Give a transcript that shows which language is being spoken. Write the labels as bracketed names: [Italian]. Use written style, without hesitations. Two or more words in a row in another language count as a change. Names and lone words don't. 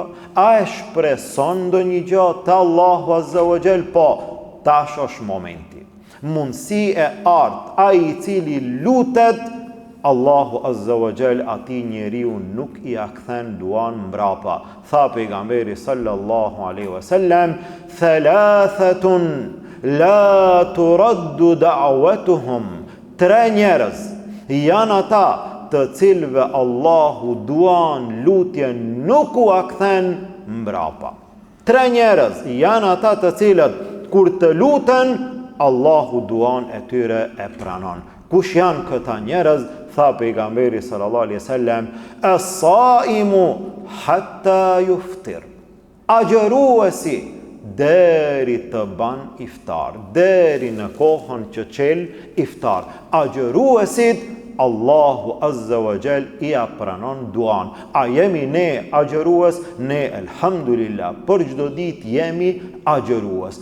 [Albanian] A e shpreson ndonjë gjë te [Arabic] الله عز وجل? [Albanian] Po, tash është momenti. Mundësi e art, ai i cili lutet, [Arabic] الله عز وجل [Albanian] ati njeriu nuk i a kthen duan mbrapa. Tha pejgamberi [Arabic] صلى الله عليه وسلم ثلاثة لا ترد دعوتهم. [Albanian] 3 njerëz janë ata të cilëve Allahu duan lutjen nuk u a kthen mbrapa. 3 njerëz janë ata të cilët kur të luten Allahu duan e tyre e pranon. Kush janë këta njerëz? Tha pejgamberi [Arabic] صلى الله عليه وسلم الصائم حتى يفطر. [Albanian] Agjëruesi deri të ban iftar, deri në kohën që çel iftar. Agjëruesit [Arabic] الله عز وجل [Albanian] i a pranon duan. A jemi ne agjërues? Ne elhamdulillah për çdo ditë jemi agjërues.